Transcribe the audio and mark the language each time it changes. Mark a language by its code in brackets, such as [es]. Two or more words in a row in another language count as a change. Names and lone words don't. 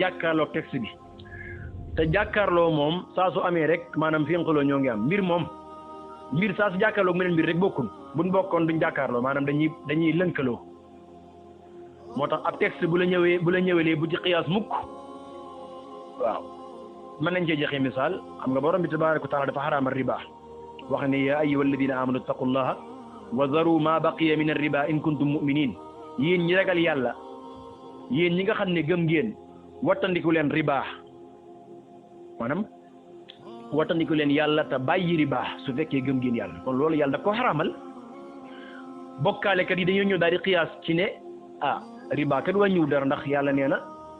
[wo] jàkkaarloo texte bi te jàkkaarloo moom saa su amee rek maanaam fénqaloo ñoo ngi am mbir saa su jàkkaarloo meneen mbir rek bokkun buñ bokkoon duñ jàkkaarloo maanaam dañuy lënkaloo moo tax ab texte bu la ñëwelee bu ci qiyaas mukk waaw mën nañ cee joxe misaal xam nga borom bi [ar] تبارك و [wo] taala dafa xaraamal riba wax ne [ar] يا أيها الذين آمنوا اتقوا الله وذروا ما بقي من الربا إن كنتم مؤمنين [wo] yéen ñi ragal yàlla yéen ñi nga xam ne gëm ngeen wattandiku leen riba maanaam wattandiku leen yàlla te bàyyi riba su fekkee gëm ngeen yàlla kon loolu yàlla daf ko xaraamal bokkaalekat yi dañoo ñëw daal di qiyaas ci ne riba kat wàññiwul dara ndax yàlla nee na